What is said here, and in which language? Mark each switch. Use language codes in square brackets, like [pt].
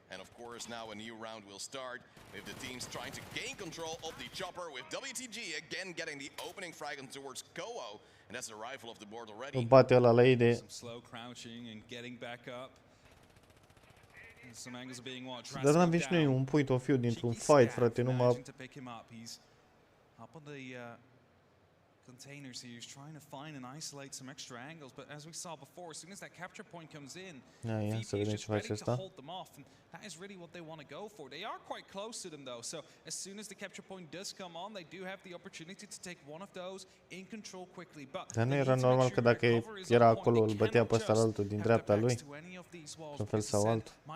[en] And of course now a new round will start with the teams trying to gain control of the chopper, with WTG again getting the opening frag towards Koa, and that's the rifle of the board already. [ro] Bate ăla la idee. [en] Some slow crouching and getting back up. And some angles are being watched. [ro] Dar n-am și noi un [en] point of view [ro] dintr-un fight, frate, numai [en] up on the containers here. He's trying to find and isolate some extra angles, but as we saw before, as soon as that capture point comes in, VP is just ready to hold them off, and that is really what they want to go for. They are quite close to them though, so as soon as the capture point does come on, they do have the opportunity to take one of those in control quickly. But [ro] dar nu era normal că dacă era acolo, îl bătea pe ăsta altul din dreapta lui, în fel sau altul.